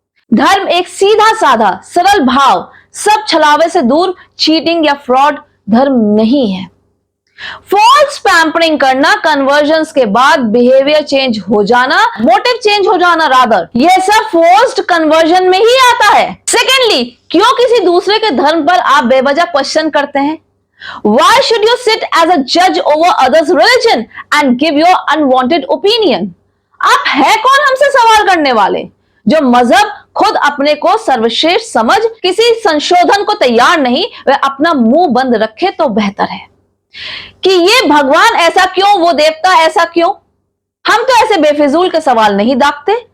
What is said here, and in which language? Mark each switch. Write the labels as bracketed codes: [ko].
[hi] धर्म एक सीधा साधा सरल भाव, सब छलावे से दूर, चीटिंग या फ्रॉड धर्म नहीं है। फॉल्स पैम्परिंग करना, कन्वर्जन्स के बाद बिहेवियर चेंज हो जाना, मोटिव चेंज हो जाना, रादर यह सब फोर्स्ड कन्वर्जन में ही आता है। सेकेंडली, क्यों किसी दूसरे के धर्म पर आप बेवजह क्वेश्चन करते हैं? [en] Why should you sit as a judge over others' religion and give your unwanted opinion? [hi] आप है कौन हमसे सवाल करने वाले? जो मजहब खुद अपने को सर्वश्रेष्ठ समझ किसी संशोधन को तैयार नहीं, वह अपना मुंह बंद रखे तो बेहतर है। कि ये भगवान ऐसा क्यों, वो देवता ऐसा क्यों? हम तो ऐसे बेफिजूल के सवाल नहीं दागते।